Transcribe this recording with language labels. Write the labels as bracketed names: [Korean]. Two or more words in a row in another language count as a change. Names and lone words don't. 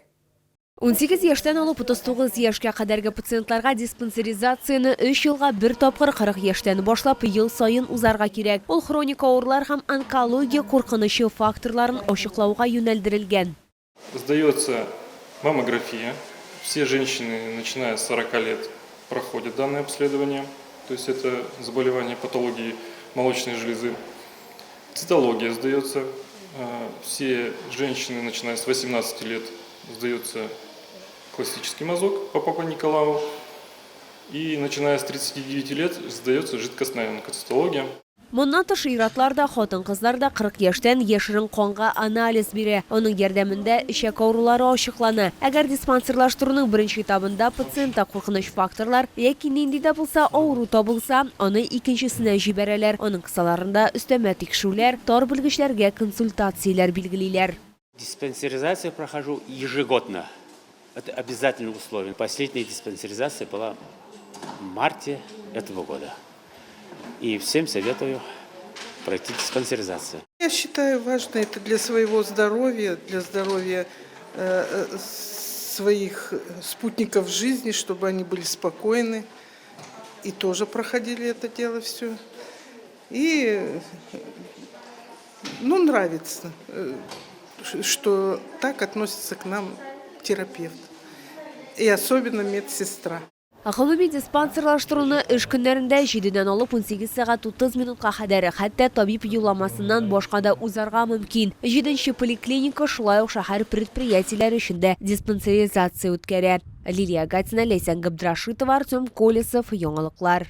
[Tatar] 18 яшьтән алып 39 яшькә кадәрге пациентларга диспансеризацияны 3 елга бер тапкыр 40 яшьтән башлап ел сайын узарга кирәк. Ул хроник авырлар һәм онкология куркынычы факторларын ачыклауга юнәлдерелгән. [Russian] Сдается маммография. Все женщины, начиная с 40 лет, проходят данное обследование. То есть это заболевание патологии молочной железы. Цитология сдается. Все женщины, начиная с 18 лет, сдается классический мазок по Папа Николау. И начиная с 39 лет сдается жидкостная онкоцитология. [Tatar] Моннан тыш иратлар да, хатын-кызлар да 40 яшьтән яшерен канга анализ бирә. Оның ярдәмендә ишәк авырулары ачыклана. Әгәр диспансерлаштыруның беренче этабында пациентта куркыныч факторлар яки нинди дә булса авыру табылса, аны икенчесенә җибәрәләр. Аның кысаларында өстәмә тикшерүләр, тар белгечләргә консультацияләр билгелиләр. [Russian] Диспансеризацию прохожу ежегодно. Это обязательное условие. Последняя диспансеризация была в марте этого года. И всем советую пройти диспансеризацию. Я считаю, важно это для своего здоровья, для здоровья своих спутников жизни, чтобы они были спокойны и тоже проходили это дело все. И нравится, что так относится к нам терапевт. И особенно медсестра. [Tatar] Гомуми диспансерлаштыруны эш көннәрендә 7-дән алып 18 сәгать 30 минутка кадәр хәтта табиб юлламасыннан башка да узарга мөмкин. 7-нче поликлиника шулай ук шәһәр предприятиеләре өчен диспансеризация үткәрә. Лилия Гатина, Лейсан Габдрашитова, Артем Колесов, яңалыклар.